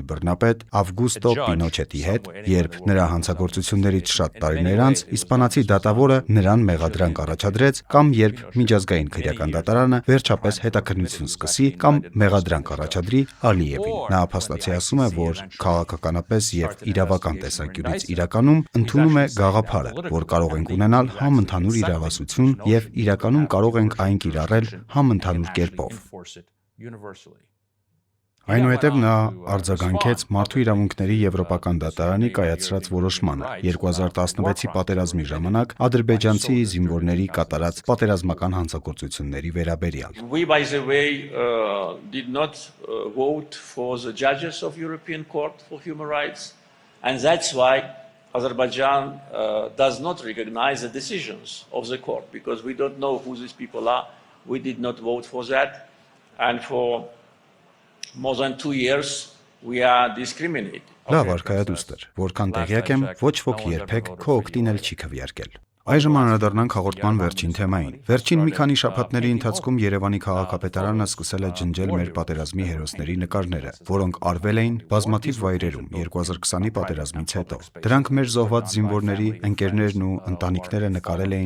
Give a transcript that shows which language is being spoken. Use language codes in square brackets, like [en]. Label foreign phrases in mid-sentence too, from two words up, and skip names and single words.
[hy] բռնապետ Ավգուստո Պինոչետի հետ, երբ նրա հանցագործություններից շատ տարիներ անց իսպանացի դատավորը նրան մեղադրանք առաջադրեց, կամ երբ միջազգային քրեական դատարանը վերջապես հետաքննություն սկսի կամ մեղադրանք առաջադրի Ալիևին։ Նա փաստացիացնում է, որ քաղաքականապես եւ իրավական տեսանկյունից իրականում ընդունում է գաղափարը, որ կարող ենք ունենալ համընդհանուր իրավասություն եւ իրականում կարող ենք այն կիրառել համընդհանուր կերպով։ Այնուհետև նա արձագանքեց մարդու իրավունքների եվրոպական դատարանի կայացրած որոշմանը 2016-ի պատերազմի ժամանակ ադրբեջանցի զինվորների կատարած պատերազմական հանցագործությունների վերաբերյալ։ [en] We, by the way, did not vote for the judges of European Court for Human Rights, and that's why Azerbaijan does not recognize the decisions of the court, because we don't know who these people are. We did not vote for that, and for more than 2 years we are discriminated. [hy] Լավ արքայադուստր, որքան տեղյակ եմ, ոչ ոք երբեք քո օգտին էլ չի քվեարկել։ Այժմ անդրադառնանք հաղորդման վերջին թեմային։ Վերջին մի քանի շաբաթների ընթացքում Երևանի քաղաքապետարանը սկսել է ջնջել մեր պատերազմի հերոսների նկարները, որոնք արվել էին բազմաթիվ վայրերում 2020-ի պատերազմից հետո։ Դրանք մեր զոհված զինվորների ընկերներն ու ընտանիքները նկարել էին